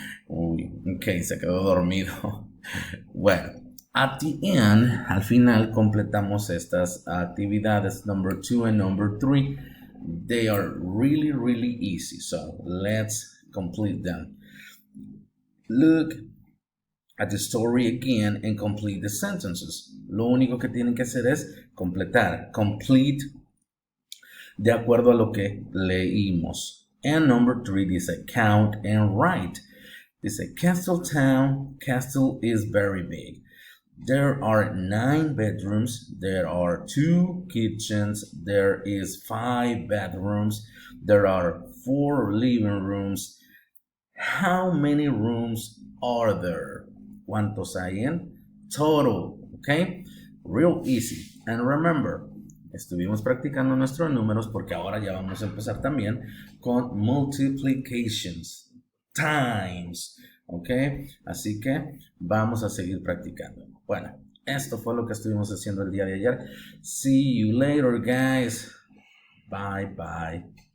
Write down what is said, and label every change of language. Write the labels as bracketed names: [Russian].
[Spanish] Uy, ok, se quedó dormido. Bueno, [English] at the end, [Spanish] al final completamos estas actividades, [English] number 2 and number 3. They are really easy, so let's complete them. Look at the story again and complete the sentences. [Spanish] Lo único que tienen que hacer es completar, complete, de acuerdo a lo que leímos. [English] And number 3 dice count and write. Dice Castletown, castle is very big. There are 9 bedrooms, there are 2 kitchens, there is 5 bathrooms, there are 4 living rooms. How many rooms are there? [Spanish] ¿Cuántos hay en total? [English] Okay, real easy. And remember, [Spanish] estuvimos practicando nuestros números porque ahora ya vamos a empezar también con multiplications, times, ¿ok? Así que vamos a seguir practicando. Bueno, esto fue lo que estuvimos haciendo el día de ayer. [English] See you later, guys. Bye, bye.